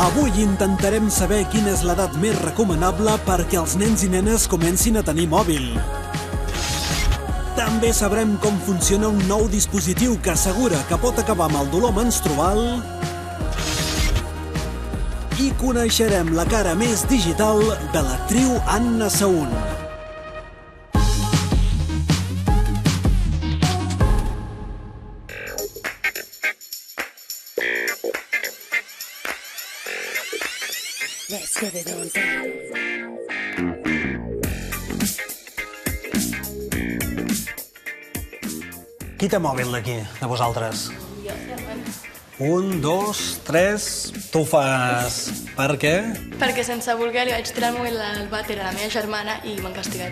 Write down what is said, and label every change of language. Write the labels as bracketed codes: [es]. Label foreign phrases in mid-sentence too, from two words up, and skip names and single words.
[ca] Avui intentarem saber quina és l'edat més recomanable perquè els nens i nenes comencin a tenir mòbil. També sabrem com funciona un nou dispositiu que assegura que pot acabar amb el dolor menstrual i coneixerem la cara més digital de l'actriu Anna Saún. [en] Let's get it on down. [ca] Qui té mòbil d'aquí, de vosaltres? Jo. 1, 2, 3... Tu ho fas... Per què? Perquè sense voler li vaig tirar el mòbil al vàter a la meva germana i m'han castigat.